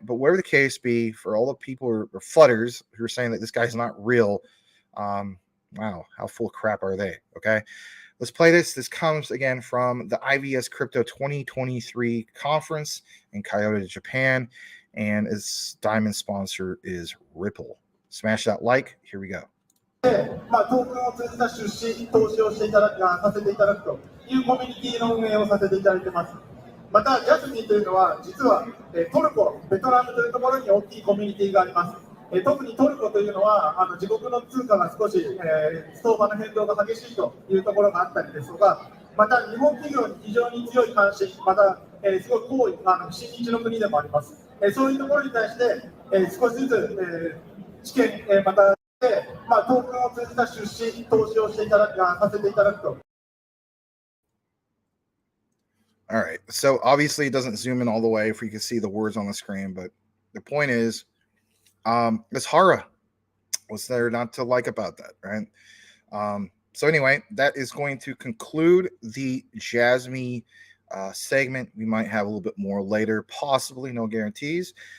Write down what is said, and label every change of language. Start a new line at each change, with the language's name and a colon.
English: But whatever the case be, for all the people or flutters who are saying that this guy's not real, wow, how full of crap are they? Okay, let's play this. This comes again from the IVS Crypto 2023 conference in Kyoto, Japan, and its diamond sponsor is Ripple. Smash that like. Here we go.
Japanese: トークンを通じた出資、投資をさせていただくというコミュニティの運営をさせていただいています。また、ジャスミンというのは、実はトルコ、ベトナムというところに大きいコミュニティがあります。特にトルコというのは自国の通貨が少し相場の変動が激しいというところがあったりですとか、また日本企業に非常に強い関心、またすごい好意、親日の国でもあります。そういうところに対して少しずつ知見、またトークンを通じた出資、投資をさせていただくと。
English: All right, so obviously it doesn't zoom in all the way if you can see the words on the screen, but the point is, it's Hara. What's there not to like about that, right? So anyway, that is going to conclude the Jasmy segment. We might have a little bit more later, possibly, no guarantees.